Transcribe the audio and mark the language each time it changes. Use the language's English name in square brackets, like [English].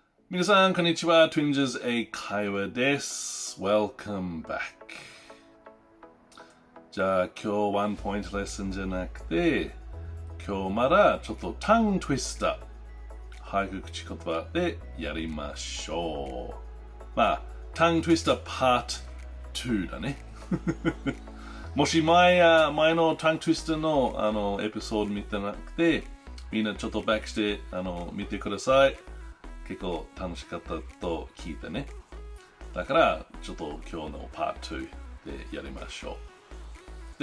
[Japanese] 皆さんこんにちは、Twinges 英会話です。 [English] Welcome back。 [Japanese] じゃあ今日ワンポイントレッスンじゃなくて、今日まだちょっとTongue Twister早口言葉でやりましょう。 Tongue Twister Part 2だね。もし前のTongue Twister のエピソード見てなくて、みんなちょっとバックして見てください。結構楽しかったと聞いてね。だからちょっと今日のPart 2でやりましょう。